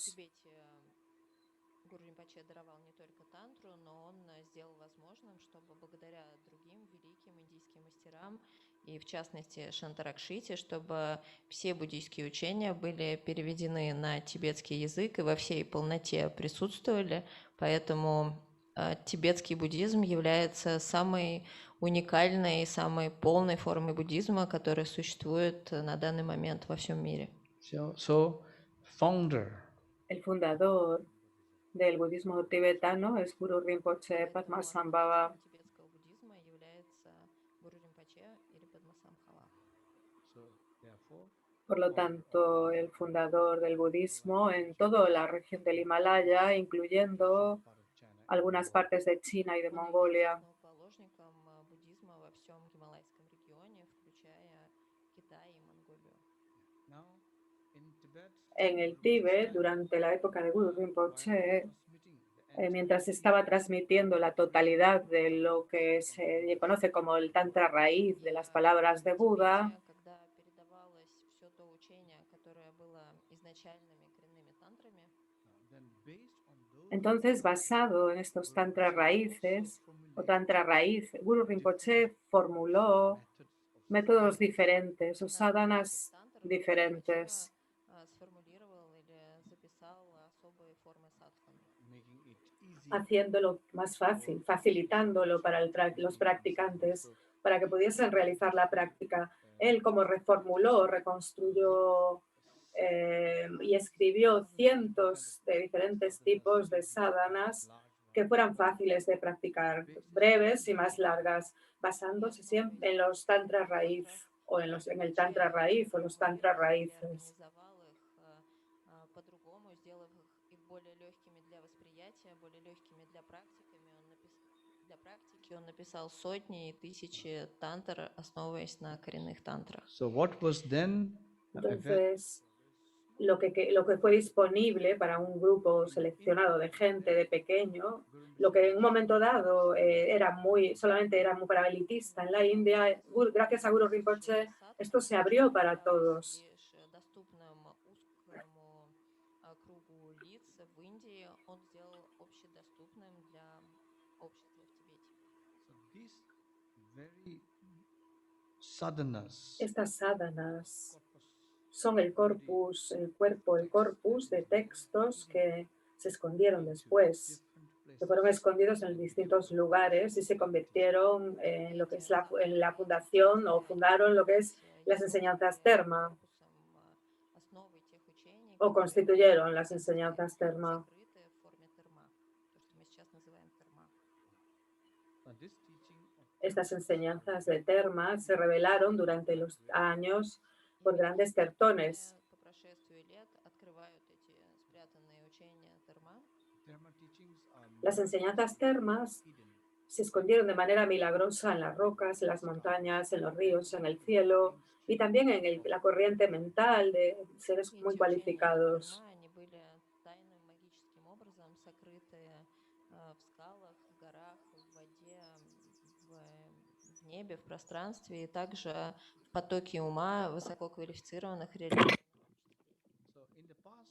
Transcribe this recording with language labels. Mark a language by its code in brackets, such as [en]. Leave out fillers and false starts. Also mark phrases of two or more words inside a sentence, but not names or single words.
[ru] Тибете Гуру Римпоче даровал не только тантру, но он сделал возможным, чтобы благодаря другим великим индийским мастерам, и в частности Шантаракшите, чтобы все буддийские учения были переведены на тибетский язык и во всей полноте присутствовали. Поэтому тибетский буддизм является самой уникальной и самой полной формой буддизма, которая существует на данный момент во всем мире. [en] so founder [es] El fundador del budismo tibetano es Guru Rinpoche Padmasambhava. [ru] Тибетского буддизма является Гуру Римпоче или Падмасамбхава. [en] so therefore [es] Por lo tanto, el fundador del budismo en toda la región del Himalaya, incluyendo [en] part of China [es] algunas partes de China y de Mongolia. [ru] Основоположником буддизма во всем Гималайском регионе, включая Китай и Монголию. [es] en el Tíbet durante la época de Guru Rinpoche, mientras estaba transmitiendo la totalidad de lo que se conoce como el Tantra raíz de las palabras de Buda. [ru] Когда передавалось все то учение, которое было изначальными коренными тантрами, [es] Entonces, basado en estos tantras raíces o tantra raíz, Guru Rinpoche formuló métodos diferentes o sadhanas diferentes, [ru] сформулировал или записал особые формы садхан. [es] haciéndolo más fácil, facilitándolo para los practicantes, para que pudiesen realizar la práctica. Él, como reformuló, reconstruyó y escribió cientos de diferentes tipos de sadhanas que fueran fáciles de practicar, breves y más largas, basándose siempre en los tantra raíz o en el tantra raíz o los tantra raíces. [ru] Организовал их по-другому, сделав их и более легкими для восприятия, более легкими для практики. Он написал сотни и тысячи тантр, основываясь на коренных тантрах. [en] So what was then [es] Entonces, lo que fue disponible para un grupo seleccionado de gente de pequeño, lo que en un momento dado solamente era muy para elitista en la India, gracias a Guru Rinpoche, esto se abrió para todos. [ru] Доступным узкому кругу лиц в Индии он сделал общедоступным для общества в Тибете. [en] so these very sadhanas [es] Estas sadhanas son el corpus de textos que se escondieron después, que fueron escondidos en distintos lugares y se convirtieron en lo que es en la fundación o fundaron lo que es las enseñanzas Dharma o constituyeron las enseñanzas Dharma. [en] this teaching of [es] Estas enseñanzas de Dharma se revelaron durante los años por grandes tertones. [ru] По прошествию лет открывают эти спрятанные учения Дharma. [en] Dharma teachings are [es] Las enseñanzas Dharmas [en] hidden. [es] se escondieron de manera milagrosa en las rocas, en las montañas, en los ríos, en el cielo y también en la corriente mental de seres muy [ru] Эти учения [es] cualificados. [ru] Дharma, они были тайным магическим образом сокрыты в скалах, в горах, в воде, в небе, в пространстве и также в потоке ума высококвалифицированных религиозных. [en] So in the past,